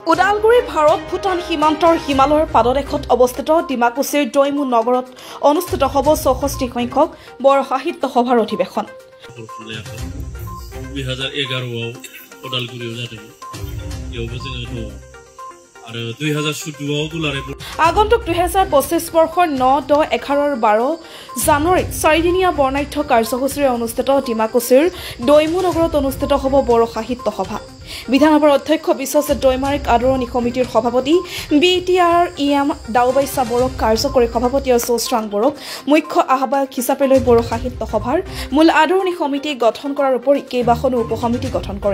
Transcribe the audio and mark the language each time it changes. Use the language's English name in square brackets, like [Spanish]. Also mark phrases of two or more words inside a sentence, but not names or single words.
[Assamese] ওদালগুৰি ভাৰত ভূটান সীমান্তৰ হিমালয়ৰ পাদদেশত অৱস্থিত ডিমাকুছিৰ দৈমু নগৰত অনুষ্ঠিত হ'ব ৬৪ সংখ্যক বড়ো সাহিত্য সভাৰ অধিৱেশন। [Bodo] 2011 [Assamese] ওদালগুৰিও [Bodo] जादोंमोन बेयावबो जोङो दङ आरो 2014 दुलाराय [Assamese] আগন্তুক 2025 বৰ্ষৰ 9, 10, 11 আৰু 12 জানুৱাৰীত চাৰিদিনীয়া বৰ্ণাঢ্য কাৰ্যসূচীৰে অনুষ্ঠিত ডিমাকুছিৰ দৈমু নগৰত অনুষ্ঠিত হ'ব বড়ো সাহিত্য সভা। বিধানসভাৰ অধ্যক্ষ বিশ্বজিৎ দৈমাৰীক আদৰণি সমিতিৰ সভাপতি BTR-EM দাউবাইছা বড়োক কাৰ্যকৰী সভাপতি চৌস্ৰাং বড়োক মুখ্য আহ্বায়ক হিচাপে লৈ বড়ো সাহিত্য সভাৰ মূল আদৰণি সমিতি গঠন কৰাৰ উপৰি কেইবাখনো উপসমিতি গঠন কৰে।